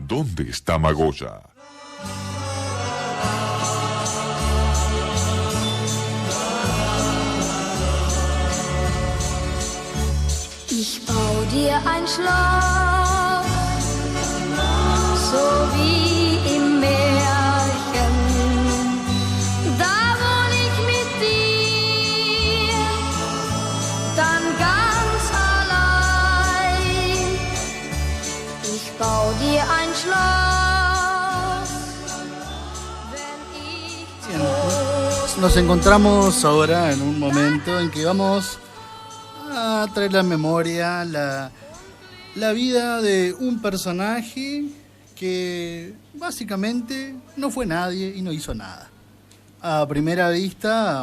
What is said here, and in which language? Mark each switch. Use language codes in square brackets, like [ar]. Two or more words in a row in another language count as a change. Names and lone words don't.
[es] ¿Dónde está Magoya? [de] Ich bau dir ein Schloss, so wie im Märchen. Da wohn ich mit dir, dann ganz allein. Ich bau dir ein Schloss, wenn ich groß bin. [es] Nos encontramos ahora en un momento en que vamos a traer la memoria, la vida de un personaje que básicamente no fue nadie y no hizo nada. A primera vista,